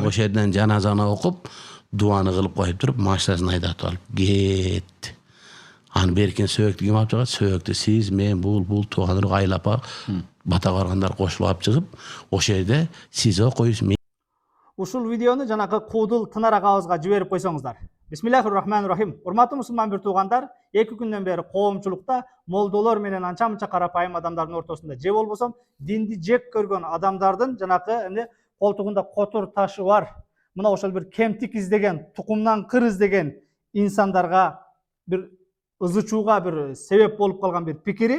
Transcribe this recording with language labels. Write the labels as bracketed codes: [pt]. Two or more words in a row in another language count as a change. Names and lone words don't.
[ky] Ошол жерден жаназаны окуп, дуаны кылып коюп туруп, машинасын айдатып алып кет. Аны беркен сөөктү ким алып чыгат? Сөөктү сиз, мен, бул тууган өрөк айлапа бата баргандар кошулуп алып чыгып, ошол жерде сиз окуйсуз. Ушул видеону жанагы куудул Тынар агабызга жиберип койсоңуздар. [ar] بسم الله الرحمن الرحيم. [ky] Урматтуу мусулман бир туугандар, 2 күндөн бери коомчулукта молдолор менен анча-мынча карапайым адамдардын ортосунда же болбосом динди жек көргөн адамдардын жанакы колтугунда котур ташы бар, мына ошол бир кемтик издеген, тукумдан кыр издеген инсандарга бир ызычууга бир себеп болуп калган бир пикири.